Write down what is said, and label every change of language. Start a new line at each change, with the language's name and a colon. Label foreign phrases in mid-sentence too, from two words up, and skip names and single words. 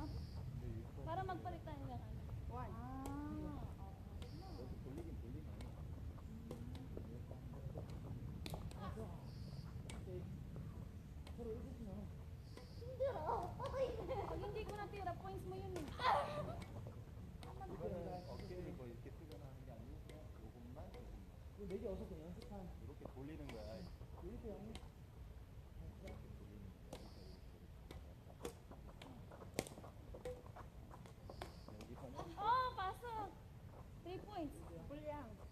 Filipino: Para magpalit tayo ng ano.
English: One.
Filipino: Pag hindi ko natira, points mo yun eh.
Korean: 이거는 어깨를 뭐 이렇게 뜨거나 하는 게 아니고 그냥 요것만 네개 어서 그냥 연습한 이렇게 돌리는 거야. 이렇게 하면
Filipino: Oh, pasok! 3 points. Pulyang.